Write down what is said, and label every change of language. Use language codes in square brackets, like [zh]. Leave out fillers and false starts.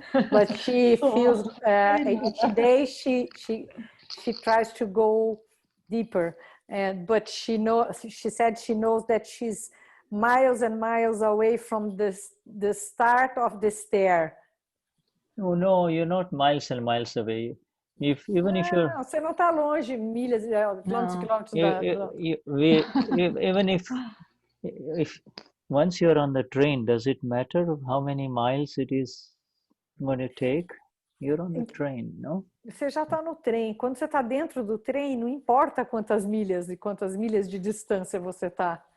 [en] But she feels each day she tries to go deeper, but she said she knows that she's miles and miles away from the start of the stair. Oh no, you're not miles and miles away. Even if you're... [pt] Não, você não está longe, milhas, quilômetros e quilômetros [en] even if once you're on the train, does it matter how many miles it is going to take? You're on the train, no? [pt] Você já está no trem. Quando você está dentro do trem, não importa quantas milhas de distância você está.